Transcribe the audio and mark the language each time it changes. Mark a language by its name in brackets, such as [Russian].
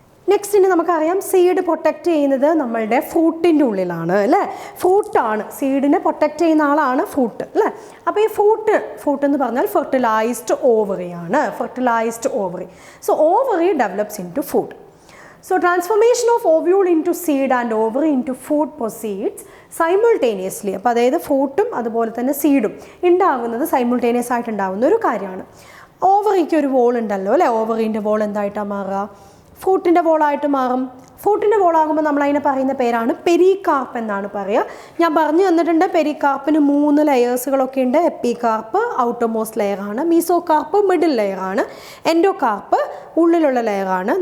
[Malayalam] Next ഇനി നമുക്കറിയാം seed protect ചെയ്യുന്നത് നമ്മളുടെ ഫ്രൂട്ടിൻ്റെ ഉള്ളിലാണ് അല്ലേ. ഫ്രൂട്ടാണ് സീഡിനെ പ്രൊട്ടക്റ്റ് ചെയ്യുന്ന ആളാണ് ഫ്രൂട്ട് അല്ലേ. അപ്പോൾ ഈ ഫ്രൂട്ട് എന്ന് പറഞ്ഞാൽ fertilised ഓവറിയാണ്, fertilised ovary. [English] So ovary develops into food. So transformation of ovule into seed and ovary into food proceeds simultaneously. [Malayalam] അപ്പോൾ അതായത് ഫ്രൂട്ടും അതുപോലെ തന്നെ സീഡും ഉണ്ടാകുന്നത് സൈമിൾട്ടേനിയസ് ആയിട്ട് ഉണ്ടാകുന്ന ഒരു കാര്യമാണ്. ഓവറിക്ക് ഒരു വോൾ ഉണ്ടല്ലോ അല്ലേ. ഓവറിൻ്റെ വോൾ എന്തായിട്ടാണ് മാറുക? ഫ്രൂട്ടിൻ്റെ വോളായിട്ട് മാറും. ഫ്രൂട്ടിൻ്റെ വോളാകുമ്പോൾ നമ്മളതിനെ പറയുന്ന പേരാണ് പെരികാർപ്പ് എന്നാണ് പറയുക. ഞാൻ പറഞ്ഞു തന്നിട്ടുണ്ട് പെരികാർപ്പിന് 3 ലെയേഴ്സുകളൊക്കെ ഉണ്ട്. Epicarp outermost ലെയറാണ്, mesocarp middle ലെയറാണ്, endocarp ഉള്ളിലുള്ള ലെയറാണ്.